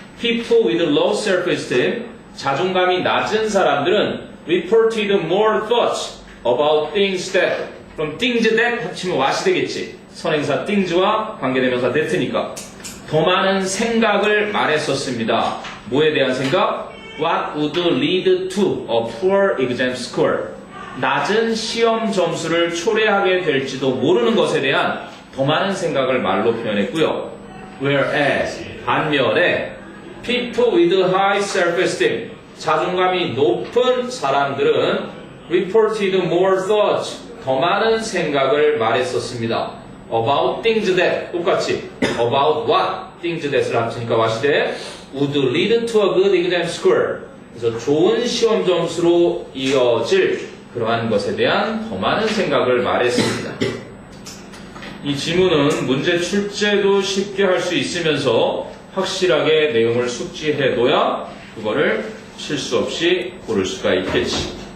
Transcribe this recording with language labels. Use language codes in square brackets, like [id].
[en] people with low self-esteem, [ko] 자존감이 낮은 사람들은 [en] reported more thoughts about things that, 그럼 things that 합치면 what이 되겠지. [ko] 선행사 things와 관계대명사 that니까. 더 많은 생각을 말했었습니다. 뭐에 대한 생각? [en] What would lead to a poor exam score? [ko] 낮은 시험 점수를 초래하게 될지도 모르는 것에 대한 더 많은 생각을 말로 표현했고요. Whereas, 반면에 [en] people with high self-esteem, [ko] 자존감이 높은 사람들은 [en] reported more thoughts, [ko] 더 많은 생각을 말했었습니다. [en] About things that, 똑같이 about what, things that을 합치니까 what이 돼? would lead to a good exam score. [ko] 그래서 좋은 시험 점수로 이어질 그러한 것에 대한 더 많은 생각을 말했습니다. 이 지문은 문제 출제도 쉽게 할 수 있으면서 확실하게 내용을 숙지해둬야 그거를 실수 없이 고를 수가 있겠지.